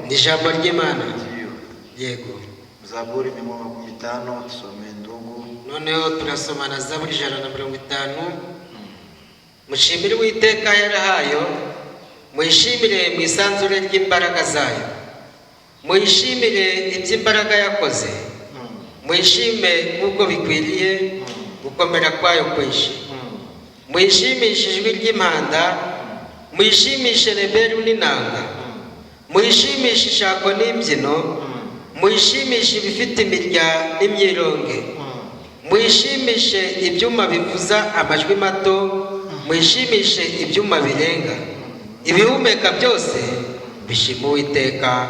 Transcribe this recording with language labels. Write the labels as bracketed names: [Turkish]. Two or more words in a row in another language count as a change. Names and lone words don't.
[Kinyarwanda] ni ijambo ry'Imana. Ndio. Yego. [Swahili] Zaburi 115 tusome ndugu. [Kinyarwanda] Noneho turasoma na Zaburi 150. Mushimire Uwiteka yarahayo, mwishimire mu isanzure ry'imbaraga zayo, mwishimire iby'imbaraga yakoze, mwishime nk'uko bikwiriye gukomera kwayo kwinshi, mwishimishe ijwi ry'impanda, mwishimishe neberu n'inanga, mwishimishe ishako n'imbyino, mwishimishe ibifite imirya n'imyironge, mwishimishe ibyuma bivuza amajwi mato, mwishimishe ibyuma birenga, ibihumeka byose bishima Uwiteka.